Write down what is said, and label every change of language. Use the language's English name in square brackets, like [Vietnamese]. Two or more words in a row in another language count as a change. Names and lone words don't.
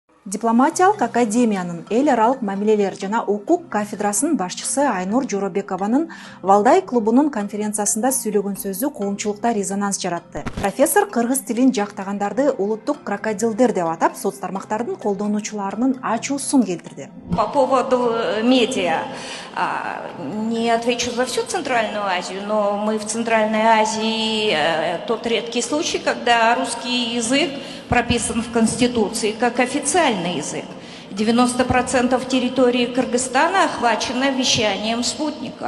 [Kyrgyz] Дипломатиялык академиянын эл аралык мамилелер жана укук кафедрасынын башчысы Айнур Жоробекованын Валдай клубунун конференциясында сүйлөгөн сөзү коомчулукта резонанс жаратты. Профессор кыргыз тилин жактагандарды улуттук крокодилдер деп атап, соц тармактардын колдонуучуларынын ачуусун келтирди. [Russian] По поводу медиа. Не отвечу за всю Центральную Азию, но мы в Центральной Азии тот редкий случай, когда русский язык прописан в Конституции как официальный язык. 90% территории Кыргызстана охвачено вещанием спутника.